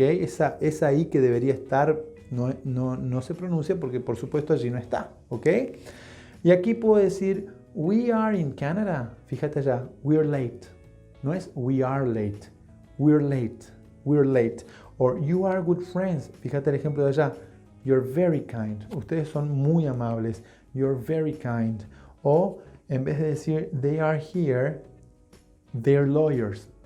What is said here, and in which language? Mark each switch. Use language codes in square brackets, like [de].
[es] Esa I que debería estar no se pronuncia porque por supuesto allí no está, ¿ok? Y aquí puedo decir [en] we are in Canada. [es] Fíjate allá, [en] we're late. [es] No es [en] we are late, we're late. Or you are good friends. [es] Fíjate el ejemplo de allá, [en] you're very kind. [es] Ustedes son muy amables, you're very kind. O en vez de decir [en] they are here, they're lawyers.